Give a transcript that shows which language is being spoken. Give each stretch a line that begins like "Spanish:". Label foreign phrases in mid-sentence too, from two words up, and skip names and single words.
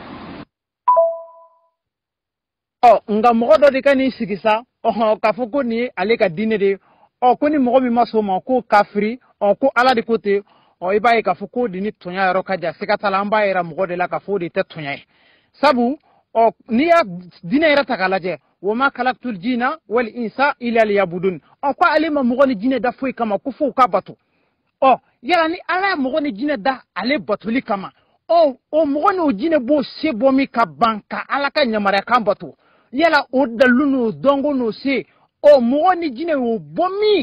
Bambara: Nka mɔgɔ dɔ de ka n'i sigi sa k'a fɔ ko nin ye ale ka diinɛ de ye ko ni mɔgɔ min ma sɔn o ma ko kafiri ko Ala de ko ten i b'a ye k'a fɔ ko de ni tɔɲa yɔrɔ ka jan siga t'a la an b'a yira mɔgɔ de la k'a fɔ o de tɛ tɔɲa ye sabu n'i y'a diinɛ yɛrɛ ta k'a lajɛ
Arabic: وما خلقت الجن والإنس إلا ليعبدون
Bambara: ko ale ma mɔgɔ ni jinɛ da foyi kama ko fo ka bato yala ni Ala ye mɔgɔ ni jinɛ da ale batoli kama o mɔgɔ n'o jinɛ b'o se bɔ min ka ban ka Ala ka yamaruya kan bato yala o dalu n'o dɔnko n'o se mɔgɔ ni jinɛ y'o bɔ min